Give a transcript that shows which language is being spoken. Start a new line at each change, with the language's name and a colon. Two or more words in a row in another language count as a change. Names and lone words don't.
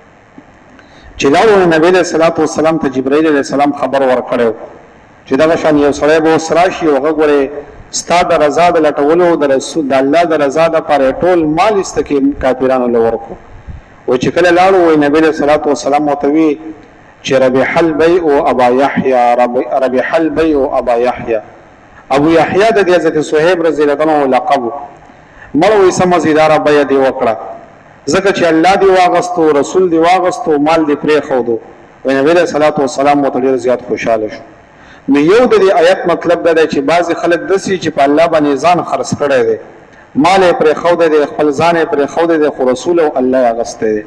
Pashto: چې لاړو نبی
Arabic: علیه الصلاۃ والسلام
Pashto: ته جبرائیل
Arabic: علیه السلام
Pashto: خبر ورکړی چې دغه شان یو سړی به اوس راشي او هغه ګورې ستا د رضا د لټولو د رسول د الله د رضا دپاره ټول مال ایسته کې کافرانو له ورکړو. و چې کله لاړو وایي نبی
Arabic: علیه الصلاۃ والسلام
Pashto: ورته وی چې
Arabic: ربح البیع ابا یحیی، ربح البیع ابا یحیی.
Pashto: ابو یحیی د دې حضرت صہیب
Arabic: رضی الله عنه
Pashto: لقب مړ وایي څه مزیداره بیه دې وکړه، ځکه چې الله دې واغستو، رسول دې واغستو، مال دې پرېښودو. وایي نبی
Arabic: علیه الصلاۃ والسلام
Pashto: ورته ډېر زیات خوشحاله شو. نو یو د دې آیت مطلب دا دی چې بعضې خلک داسې چې په الله باندې ځان خرڅ کړی دی، مال یې پرېښودی دی، خپل ځان یې پرېښودی دی، خو رسول او الله یې اغوستی دی.